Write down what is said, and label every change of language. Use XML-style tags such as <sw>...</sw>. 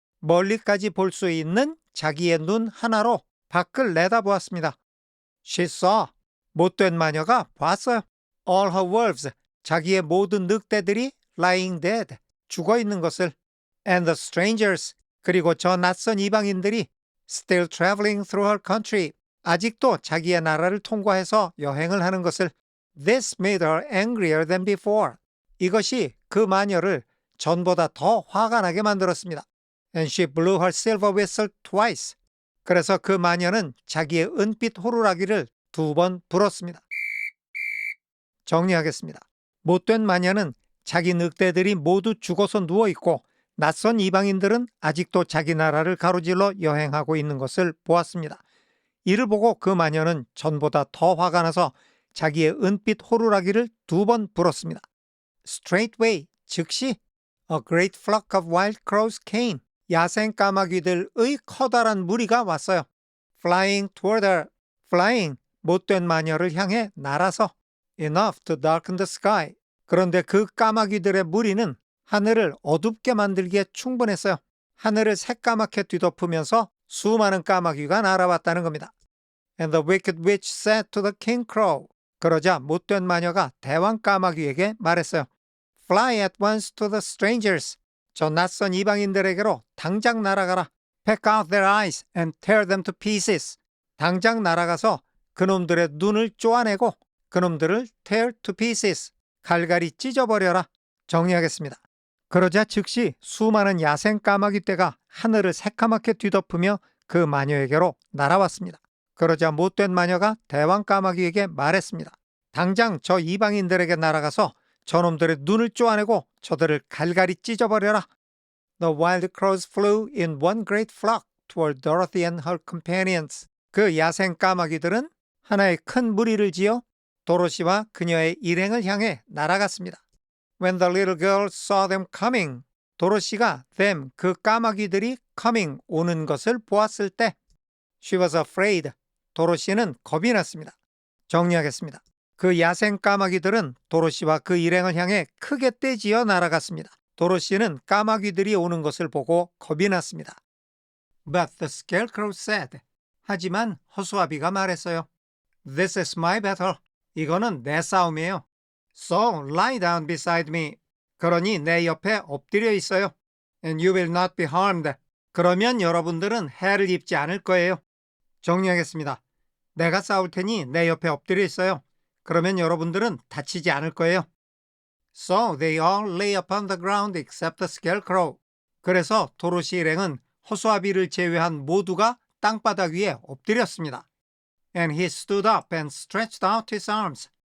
<ko>멀리까지 볼 수 있는 자기의 눈 하나로 밖을 내다보았습니다.</ko> <en>She saw.</en> <ko>못된 마녀가 봤어요.</ko> <en>All her wolves.</en> <ko>자기의 모든 늑대들이</ko> <en>lying dead.</en> <ko>죽어 있는 것을.</ko> <en>And the strangers.</en> <ko>그리고 저 낯선 이방인들이</ko> <en>still traveling through her country.</en> <ko>아직도 자기의 나라를 통과해서 여행을 하는 것을.</ko> <en>This made her angrier than before.</en> <ko>이것이 그 마녀를 전보다 더 화가 나게 만들었습니다.</ko> <en>And she blew her silver whistle twice.</en> <ko>그래서 그 마녀는 자기의 은빛 호루라기를 2번 불었습니다. 정리하겠습니다. 못된 마녀는 자기 늑대들이 모두 죽어서 누워있고 낯선 이방인들은 아직도 자기 나라를 가로질러 여행하고 있는 것을 보았습니다. 이를 보고 그 마녀는 전보다 더 화가 나서 자기의 은빛 호루라기를 2번 불었습니다.</ko> <en>Straightway,</en> <ko>즉시</ko> <en>a great flock of wild crows came.</en> <ko>야생 까마귀들의 커다란 무리가 왔어요.</ko> <en>Flying toward her. Flying,</en> <ko>못된 마녀를 향해 날아서</ko> <en>enough to darken the sky.</en> <ko>그런데 그 까마귀들의 무리는 하늘을 어둡게 만들기에 충분했어요. 하늘을 새까맣게 뒤덮으면서 수많은 까마귀가 날아왔다는 겁니다.</ko> <en>And the wicked witch said to the king crow.</en> <ko>그러자 못된 마녀가 대왕 까마귀에게 말했어요.</ko> <en>Fly at once to the strangers.</en> <ko>저 낯선 이방인들에게로 당장 날아가라.</ko> <en>Peck out their eyes and tear them to pieces.</en> <ko>당장 날아가서 그놈들의 눈을 쪼아내고 그놈들을</ko> <en>tear to pieces.</en> <ko>갈갈이 찢어버려라. 정리하겠습니다. 그러자 즉시 수많은 야생 까마귀 떼가 하늘을 새까맣게 뒤덮으며 그 마녀에게로 날아왔습니다. 그러자 못된 마녀가 대왕 까마귀에게 말했습니다. 당장 저 이방인들에게 날아가서 저놈들의 눈을 쪼아내고 저들을 갈갈이 찢어버려라.</ko> <en>The wild crows flew in one great flock toward Dorothy and her companions.</en> <ko>그 야생 까마귀들은 하나의 큰 무리를 지어 도로시와 그녀의 일행을 향해 날아갔습니다.</ko> <en>When the little girl saw them coming,</en> <ko>도로시가</ko> <en>them,</en> <ko>그 까마귀들이</ko> <en>coming,</en> <ko>오는 것을 보았을 때</ko> <en>she was afraid,</en> <ko>도로시는 겁이 났습니다. 정리하겠습니다. 그 야생 까마귀들은 도로시와 그 일행을 향해 크게 떼지어 날아갔습니다. 도로시는 까마귀들이 오는 것을 보고 겁이 났습니다.</ko> <en>But the scarecrow said,</en> <ko>하지만 허수아비가 말했어요.</ko> <en>This is my battle.</en> <ko>이거는 내 싸움이에요.</ko> <en>So lie down beside me.</en> <ko>그러니 내 옆에 엎드려 있어요.</ko> <en>And you will not be harmed.</en> <ko>그러면 여러분들은 해를 입지 않을 거예요. 정리하겠습니다. 내가 싸울 테니 내 옆에 엎드려 있어요. 그러면 여러분들은 다치지 않을 거예요.</ko> <en>So they all lay upon the ground except the scarecrow.</en> <ko>그래서 도로시 일행은 허수아비를 제외한 모두가 땅바닥 위에 엎드렸습니다.</ko> <en>And he stood up and stretched out his arms.</en>